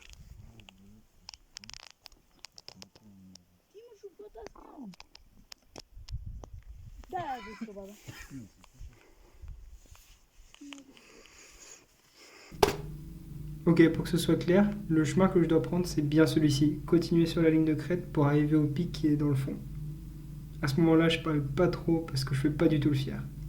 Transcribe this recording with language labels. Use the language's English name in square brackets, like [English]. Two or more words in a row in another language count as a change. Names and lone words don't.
[Dutch] Die moet op dat staan. Daar is het baba. [French] Ok, pour que ce soit clair, le chemin que je dois prendre, c'est bien celui-ci. Continuer sur la ligne de crête pour arriver au pic qui est dans le fond. À ce moment-là, je parle pas trop parce que je fais pas du tout le fier.